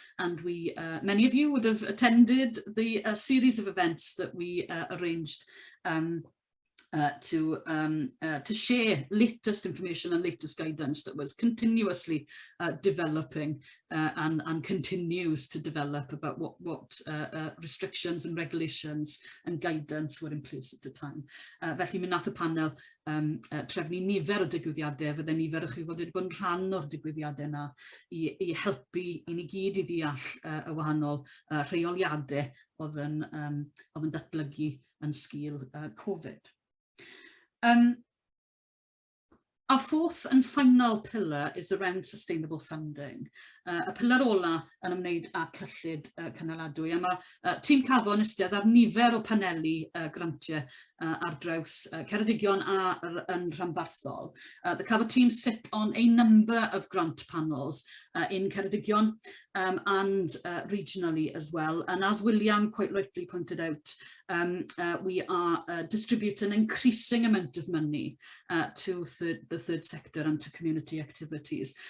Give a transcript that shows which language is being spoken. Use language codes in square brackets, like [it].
[en] And we, many of you would have attended the series of events that we arranged to share latest information and latest guidance that was continuously developing and continues to develop about what restrictions and regulations and guidance were in place at the time. [cy] Felly mi nath y panel trefnu nifer o digwyddiadau, fydde nifer o chi fod wedi bod yn rhan o'r digwyddiadau yna I helpu I ni gyd I ddeall y wahanol rheoliadau oedd yn datblygu yn sgil Covid. [en] Our fourth and final pillar is around sustainable funding. [cy] Y pillar ola yn ymwneud â cyllid cynaladwy. A mae tîm Cafon ystod ar nifer o paneli grantiau ar draws Ceredigion a yn Rhanbarthol. [en] The Cafo team sit on a number of grant panels in Ceredigion and regionally as well. And as William quite rightly pointed out, we are distributing an increasing amount of money to the third sector and to community activities.